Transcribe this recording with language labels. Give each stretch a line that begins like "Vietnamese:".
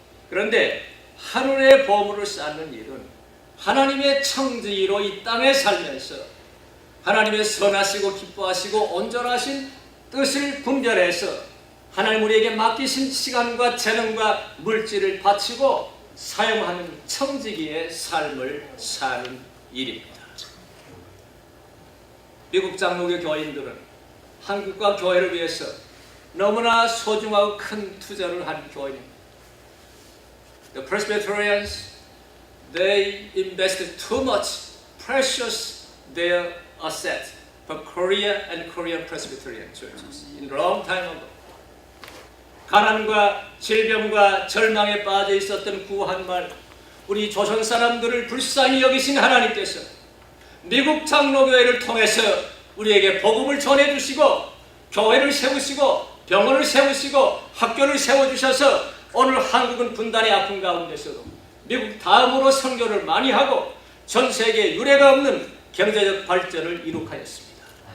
Korean: 그런데 하늘의 보물을 쌓는 일은 하나님의 청지기로 이 땅에 살면서 하나님의 선하시고 기뻐하시고 온전하신 뜻을 분별해서 하나님 우리에게 맡기신 시간과 재능과 물질을 바치고 사용하는 청지기의 삶을 사는 일입니다. 미국 장로교 교인들은 한국과 교회를 위해서 너무나 소중하고 큰 투자를 한 교인입니다.
English: The Presbyterians, they invested too much precious their asset for Korea and Korean Presbyterian churches in a long time ago.
Korean: 가난과 질병과 절망에 빠져 있었던 구한말 우리 조선 사람들을 불쌍히 여기신 하나님께서 미국 장로교회를 통해서 우리에게 복음을 전해주시고 교회를 세우시고 병원을 세우시고 학교를 세워주셔서 오늘 한국은 분단의 아픔 가운데서도 미국 다음으로 선교를 많이 하고 전 세계에 유례가 없는 경제적 발전을 이룩하였습니다.